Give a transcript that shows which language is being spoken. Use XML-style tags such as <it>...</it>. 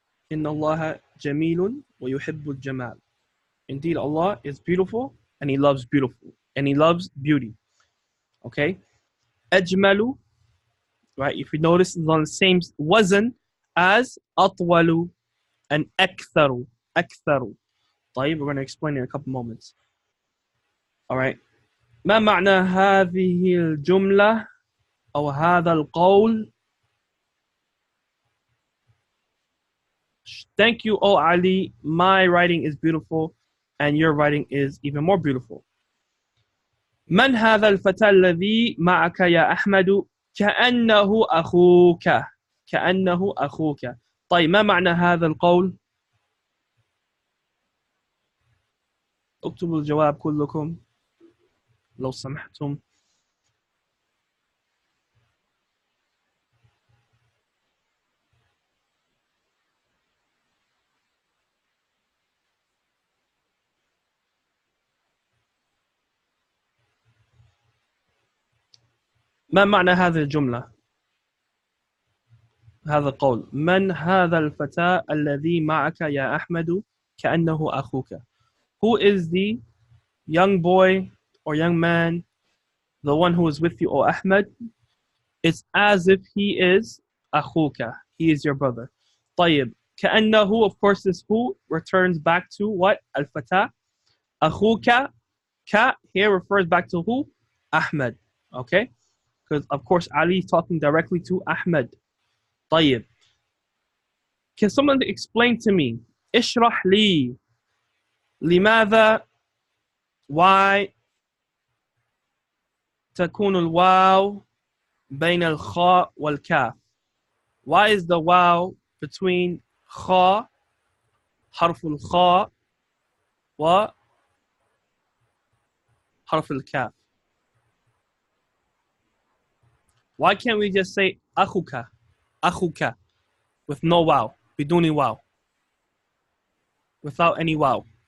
<en>Inna Allah jamilun wa yuhibbul jamal. Indeed, Allah is beautiful and He loves beautiful and He loves beauty. Okay? Ajmalu, right? If you notice, it's on the same wazn as atwalu and aktharu. Aktharu. طيب, we're going to explain in a couple moments. All right.</en> <ar>ما معنى هذه الجملة أو هذا القول؟ Thank you, O Ali.</ar> <en>My writing is beautiful and your writing is even more beautiful.</en> <ar>من هذا الفتى الذي معك يا أحمد؟ كأنه أخوك. كأنه أخوك. طيب, ما معنى هذا القول؟ اكتبوا الجواب كلكم لو سمحتم. ما معنى هذه الجملة؟ هذا القول. من هذا الفتى الذي معك يا أحمد كأنه أخوك?</ar> <en>Who is the young boy or young man, the one who is with you, O Ahmed? It's as if he is أخوك. He is your brother. طيب. كأنه, of course, this who returns back to what?</en> <ar>الفتى. أخوك.</ar> <en>Ka here refers back to who? Ahmed. Okay? Because, of course, Ali is talking directly to Ahmed.</en> <ar>طيب.</ar> <en>Can someone explain to me?</en> <ar>اشرح لي لماذا why تكون الواو بين الخاء والكاف.</ar> <en>Why is the waw between kha, harf al-kha, wa harf al-kaf? Why can't we just say akhuka, akhuka, with no waw, biduni waw, without any waw?</en>